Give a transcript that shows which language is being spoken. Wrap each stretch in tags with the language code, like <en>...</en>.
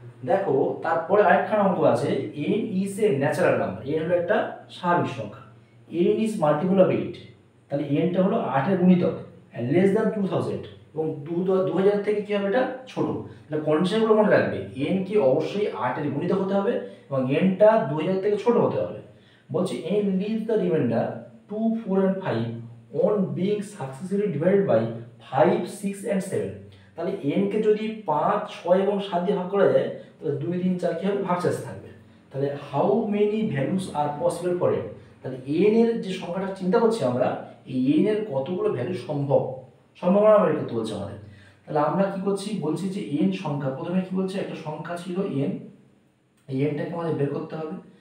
<bn>দেখো তারপরে আরেকটা অঙ্ক আছে,</bn> <en>n is a</en> <bn>natural number, n হলো একটা স্বাভাবিক সংখ্যা,</bn> <en>n is multiple of 8,</en> <bn>তাহলে n টা হলো 8 এর গুণিতক,</bn> <en>less than 2000,</en> <bn>এবং 2000 থেকে কি হবে এটা ছোট। তাহলে কন্ডিশনগুলো মনে রাখবে, n কি অবশ্যই 8 এর গুণিতক হতে হবে এবং n টা 2000 থেকে ছোট হতে হবে। বলছে</bn> <en>n leaves the remainder 2 4 and 5 on being successively divided by 5 6 and 7।</en> <bn>তাহলে n কে যদি 5 6 এবং 7 দিয়ে ভাগ করা যায় তাহলে 2 3 4 কি হবে ভাগশেষ থাকবে। তাহলে</bn> <en>how many values are possible for n,</en> <bn>তাহলে n এর যে সংখ্যাটা চিন্তা করছি আমরা, এই n এর কতগুলো ভ্যালু সম্ভাবনা বের করতে বলছে আমাদের। তাহলে আমরা কি করছি, বলছি যে n সংখ্যা, প্রথমে কি বলছে একটা সংখ্যা ছিল n, এই nটাকে আমাদের বের করতে হবে।</bn>